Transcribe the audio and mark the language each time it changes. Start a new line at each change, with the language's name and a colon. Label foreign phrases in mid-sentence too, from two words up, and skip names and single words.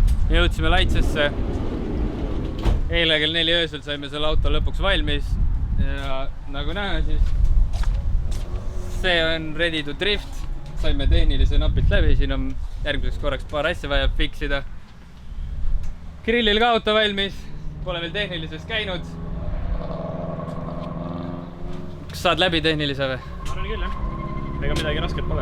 Estonian: jõudsime Laitsesse. Eile kell 4 öösel saime selle auto lõpuks valmis ja nagu näha, siis see on
English: ready to drift.
Estonian: Saime tehnilise napilt läbi, siin on järgmiseks korraks paar asja vaja fiksida. Grillil ka auto valmis, pole veel tehnilises käinud. Kas saad läbi tehnilise või? Ma arvan küll, jah. Ega midagi rasket pole.